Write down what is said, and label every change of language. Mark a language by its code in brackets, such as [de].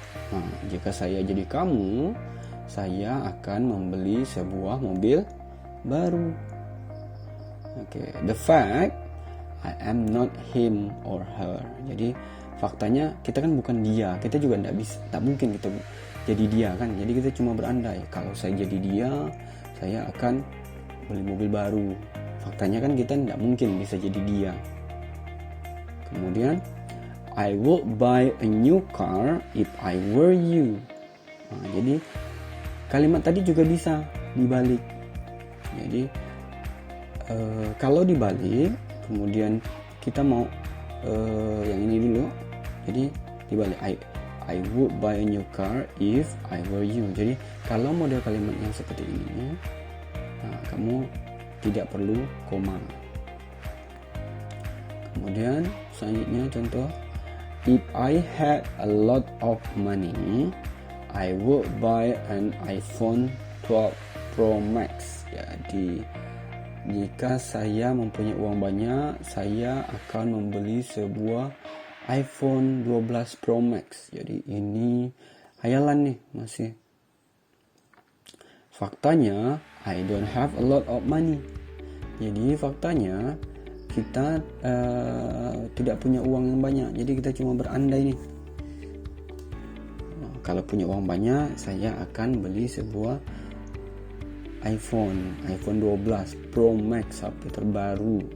[id] Nah, jika saya jadi kamu, saya akan membeli sebuah mobil baru. [en] The fact I am not him or her. [id] Jadi faktanya kita kan bukan dia, kita juga tak mungkin kita jadi dia kan. Jadi kita cuma berandai, kalau saya jadi dia, saya akan beli mobil baru. Faktanya kan kita tidak mungkin bisa jadi dia. Kemudian [en] I would buy a new car if I were you. [id] Nah, jadi kalimat tadi juga bisa dibalik. Jadi kalau dibalik, kemudian kita mau yang ini dulu. Jadi dibalik, [en] I would buy a new car if I were you. [id] Jadi kalau model kalimat yang seperti ini, nah, kamu tidak perlu koma. Kemudian selanjutnya contoh, [en] if I had a lot of money, I would buy an iPhone 12 Pro Max. [id] Jadi jika saya mempunyai uang banyak, saya akan membeli sebuah iPhone 12 Pro Max. Jadi ini hayalan nih masih. Faktanya, [en] I don't have a lot of money. [id] Jadi faktanya kita tidak punya uang yang banyak. Jadi kita cuma berandai nih. Kalau punya uang banyak, saya akan beli sebuah iPhone 12 Pro Max, HP terbaru.